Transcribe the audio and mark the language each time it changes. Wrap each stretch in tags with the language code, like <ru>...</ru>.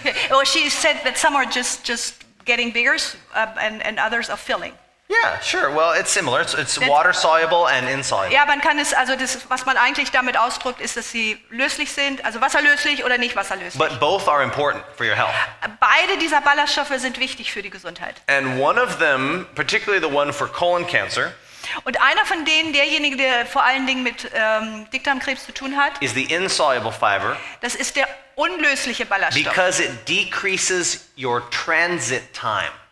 <en>Oh, she said that some are just getting bigger and others are filling. Yeah, sure. Well, it's similar. It's water soluble and insoluble.</en> <de>Ja, man kann es, also das, was man eigentlich damit ausdrückt, ist, dass sie löslich sind, also wasserlöslich oder nicht wasserlöslich.</de> <en>But both are important for your health.</en> <de>Beide dieser Ballaststoffe sind wichtig für die Gesundheit.</de> <en>And one of them, particularly the one for colon cancer,</en> <de>und einer von denen, derjenige, der vor allen Dingen mit Dickdarmkrebs zu tun hat,</de> <en>is the insoluble fiber.</en> <de>Das ist der unlösliche Ballaststoff.</de> <en>Because it decreases your transit time.</en>